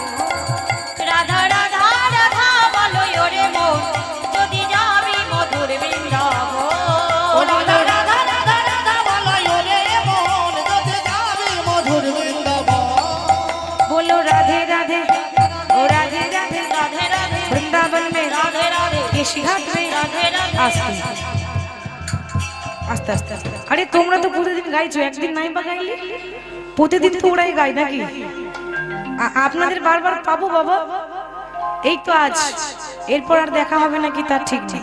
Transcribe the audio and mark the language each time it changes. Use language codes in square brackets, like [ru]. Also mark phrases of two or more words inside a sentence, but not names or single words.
[bn] রাধা রাধা রাধা বলো ওরে মন, যদি যাবি মধুর বৃন্দাবন। ও রাধা রাধা রাধা রাধা বলো ওরে মন, যদি যাবি মধুর বৃন্দাবন। [hi] बोलो राधे राधे, ओ राधे राधे, [bn] রাধে রাধে [hi] वृंदावन में [bn] রাধে রাধে [hi] केशी घाट में [bn] রাধে রাধে। आस्ते আস্তে আস্তে আস্তে। আরে তোমরা তো প্রতিদিন গাইছো, একদিন নাই বা গাইলে? প্রতিদিন তো ওরাই গায় নাকি? আপনাদের বারবার পাবো বাবা? এই তো আজ, এরপর আর দেখা হবে নাকি তার ঠিক নেই।